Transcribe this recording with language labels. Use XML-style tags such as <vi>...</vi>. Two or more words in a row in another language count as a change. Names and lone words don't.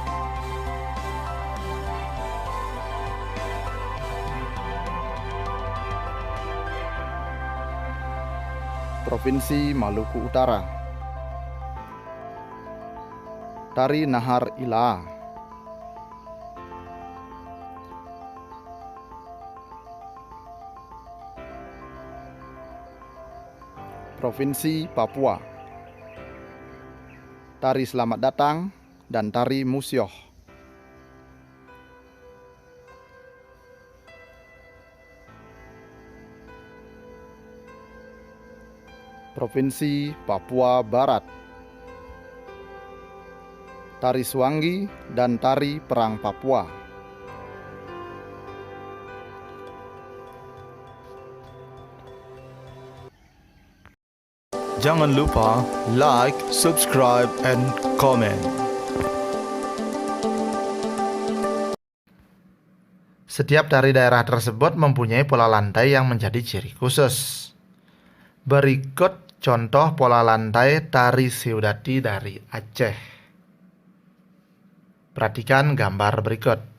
<id>Provinsi Maluku Utara. Tari Nahar Ila. Provinsi Papua. Tari Selamat Datang dan tari Musyoh. Provinsi Papua Barat. Tari Suanggi dan tari Perang Papua. Jangan lupa</id> <en>like, subscribe, and comment.</en> <id>Setiap tari daerah tersebut mempunyai pola lantai yang menjadi ciri khusus. Berikut contoh pola lantai tari Seudati dari Aceh. Perhatikan gambar berikut.</id>